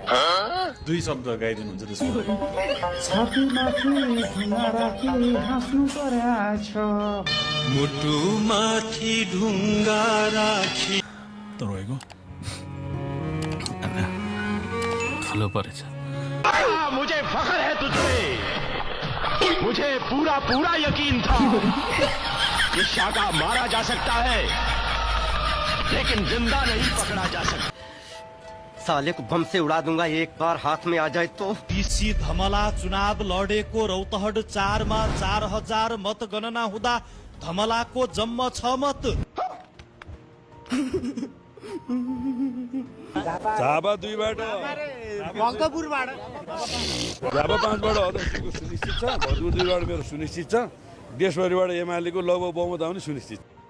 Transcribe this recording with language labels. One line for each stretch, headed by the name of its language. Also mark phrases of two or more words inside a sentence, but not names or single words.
Nepali: 2 शब्द गाइदिनुहुन्छ त्यसको छातीमाथि ढुङ्गा राखी हाँस्नु पर्छ मुटुमाथि ढुङ्गा राखी तपाईँको ठुलो परेछ
Hindi: मुझे फख्र है तुझ पे मुझे पूरा पूरा यकीन था कि शाका मारा जा सकता है लेकिन जिंदा नहीं पकड़ा जा सकता साले को बम से उड़ा दूंगा एक बार हाथ में आ जाए तो
Nepali: पीसी धमला चुनाव लडेको रौतहट 4 मा 4000 मत गणना हुँदा धमलाको जम्मा 6 मत झापा 2 बाट भक्तपुरबाट झापा 5 बाट अध्यक्षको सुनिश्चित छ भरतपुर 2 बाट मेरो सुनिश्चित छ देशभरिबाट एमालेको लगभग बहुमत आउने सुनिश्चित